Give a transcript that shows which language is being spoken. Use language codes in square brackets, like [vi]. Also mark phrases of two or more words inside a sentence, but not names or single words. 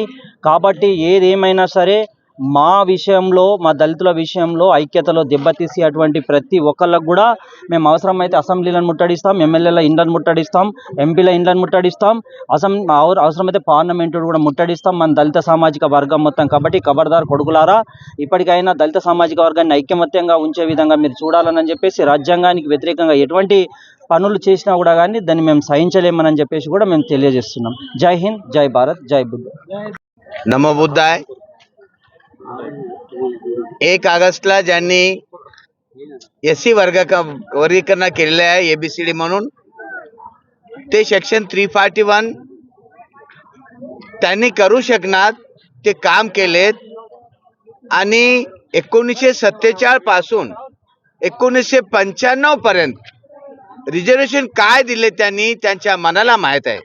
[te] కాబట్టి ఏదేమైనా సరే మా విషయంలో, మా దళితుల విషయంలో ఐక్యతలో దెబ్బతీసి అటువంటి ప్రతి ఒక్కళ్ళకు కూడా మేము అవసరమైతే అసెంబ్లీలను ముట్టడిస్తాం, ఎమ్మెల్యేల ఇండ్లను ముట్టడిస్తాం, ఎంపీల ఇండ్లను ముట్టడిస్తాం, అవసరమైతే పార్లమెంటు కూడా ముట్టడిస్తాం మన దళిత సామాజిక వర్గం మొత్తం. కాబట్టి ఖబర్దార్ కొడుకులారా, ఇప్పటికైనా దళిత సామాజిక వర్గాన్ని ఐక్యమత్యంగా ఉంచే విధంగా మీరు చూడాలని చెప్పేసి, రాజ్యాంగానికి వ్యతిరేకంగా ఎటువంటి పనులు చేసినా కూడా కానీ దాన్ని మేము సహించలేమని చెప్పేసి కూడా మేము తెలియజేస్తున్నాం. జై హింద్, జై భారత్, జై బుద్ధ. [mr] नमो बुद्धाय. 1 ऑगस्टला ज्यांनी एससी वर्गीकरण केलेलं आहे एबीसीडी म्हणून, ते सेक्शन 341 त्यांनी करू शकणार ते काम केलेत आणि 1947 पासून 1995 पर्यंत रिझर्वेशन काय दिले त्यांनी त्यांच्या मनाला माहित आहे.